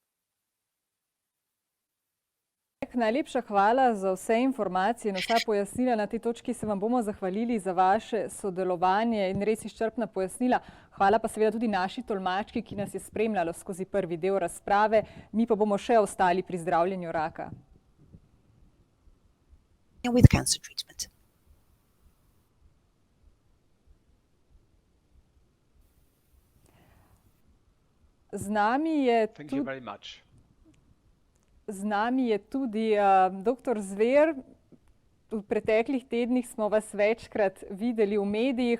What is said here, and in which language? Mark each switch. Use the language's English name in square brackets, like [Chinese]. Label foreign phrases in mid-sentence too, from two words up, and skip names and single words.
[Slovenian] Najlepša hvala za vse informacije in vsa pojasnila. Na tej točki se vam bomo zahvalili za vaše sodelovanje in res izčrpna pojasnila. Hvala pa seveda tudi naši tolmački, ki nas je spremljalo skozi prvi del razprave. Mi pa bomo še ostali pri zdravljenju raka. [English] With cancer treatment. [Slovenian] Z nami je tudi dr. Zver. V preteklih tednih smo vas večkrat videli v medijih.